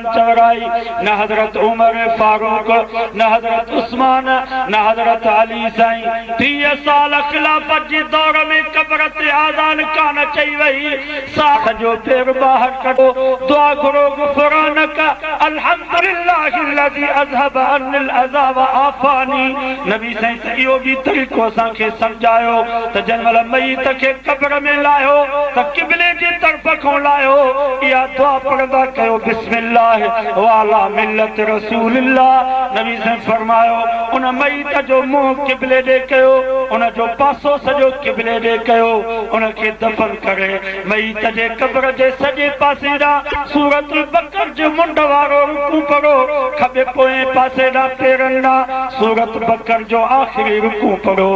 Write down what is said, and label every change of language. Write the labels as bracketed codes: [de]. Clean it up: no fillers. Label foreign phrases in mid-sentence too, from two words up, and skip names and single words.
[sd] चवराई न हज़रत उमर फारूक न हज़रत उस्मान न हज़रत अली साईं 30 साल खिलाफत जे दौर में कब्र ते आज़ान कान चई वई साथ जो पेर ॿाहिरि कढो दुआ करो गुफ़रानक [ar] الحمد لله الذي أذهب عني الأذى وعافاني [sd] नबी साईं इहो बि तरीक़ो असांखे सम्झायो त जंहिं महिल मयत खे कब्र में लाहियो त क़िबले जी तरफ़ खां लाहियो इहा दुआ पढ़ंदा कयो [ar] بسم الله وعلى ملة رسول الله [sd] नबी साईं फरमायो उन मयत जो मुंहुं क़िबले ॾे कयो उन जो पासो सॼो क़िबले ॾे कयो, उनखे दफ़न करे मईत जे क़ब्र जे सॼे पासे ॾांहुं सूरतुल बकर जो मुंड वारो रुकू पढ़ो, खॿे पोएं पासे ॾांहुं पेरनि ॾांहुं सूरत बकर जो आख़िरी रुकू पढ़ो।